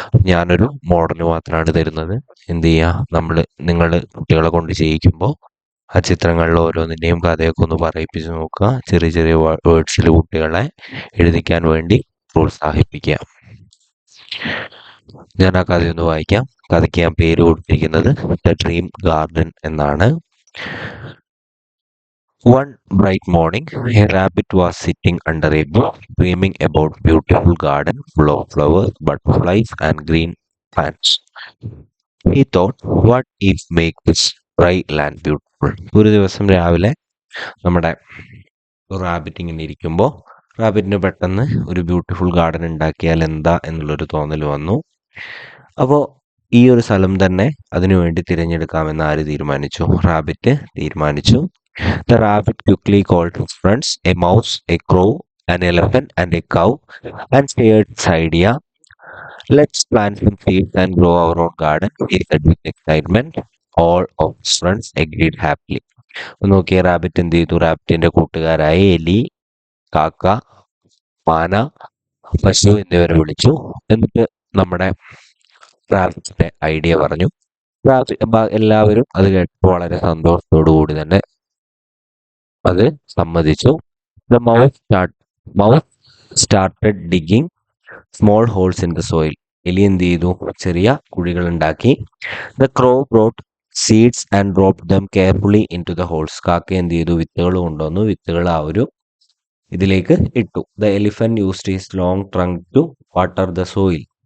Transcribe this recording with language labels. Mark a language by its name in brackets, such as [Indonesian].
[Malayalam] ഞാനൊരു മോഡൽ മാത്രമാണ് തരുന്നത്. എന്ത് ചെയ്യുക, നിങ്ങൾ കുട്ടികളെ കൊണ്ട് ചെയ്യിക്കുമ്പോൾ ആ ചിത്രങ്ങളിൽ ഓരോന്നിൻ്റെയും കഥയൊക്കെ ഒന്ന് പറയിപ്പിച്ച് നോക്കുക. ചെറിയ ചെറിയ വേർഡ്സിൽ കുട്ടികളെ എഴുതിക്കാൻ വേണ്ടി പ്രോത്സാഹിപ്പിക്കുക. ഞാൻ ആ കഥയൊന്ന് വായിക്കാം. കഥയ്ക്ക് ഞാൻ പേര് കൊടുത്തിരിക്കുന്നത് ദ ഡ്രീം ഗാർഡൻ എന്നാണ്. [English] One bright morning, a rabbit was sitting under a bush, dreaming about beautiful garden full of flowers, butterflies, and green plants. He thought, what if make this dry land beautiful? [Malayalam] ഒരു ദിവസം രാവിലെ നമ്മുടെ rabbit ഇങ്ങനെ ഇരിക്കുമ്പോൾ റാബിറ്റിന് പെട്ടെന്ന് ഒരു beautiful garden ഉണ്ടാക്കിയാൽ എന്താ എന്നുള്ളൊരു തോന്നൽ വന്നു. അപ്പോൾ ഈ ഒരു സ്ഥലം തന്നെ അതിനുവേണ്ടി തിരഞ്ഞെടുക്കാമെന്ന് ആര് തീരുമാനിച്ചു? റാബിറ്റ് തീരുമാനിച്ചു. [English] The rabbit quickly called his friends, a mouse, a crow, an elephant, and a cow, and shared his idea. Let's plant some seeds and grow our own garden, he said with excitement. All of his friends agreed happily. [Malayalam] Nokia rabbit എന്ത് ചെയ്തു? റാബിറ്റിന്റെ കൂട്ടുകാരായ എലി, കാക്ക, മാന, പശു എന്നിവരെ വിളിച്ചു. എന്നിട്ട് നമ്മുടെ റാബിറ്റിന്റെ ഐഡിയ പറഞ്ഞു. എല്ലാവരും അത് കേട്ടപ്പോൾ വളരെ സന്തോഷത്തോടു കൂടി തന്നെ അത് സമ്മതിച്ചു. [English] The mouse started digging small holes in the soil. [Malayalam] എലി എന്ത് ചെയ്തു? ചെറിയ കുഴികൾ ഉണ്ടാക്കി. [English] The crow brought seeds and dropped them carefully into the holes. [Malayalam] കാക്ക എന്ത് ചെയ്തു? വിത്തുകൾ കൊണ്ടുവന്നു. വിത്തുകൾ ആ ഒരു ഇതിലേക്ക് ഇട്ടു. [English] The elephant used his long trunk to water the soil.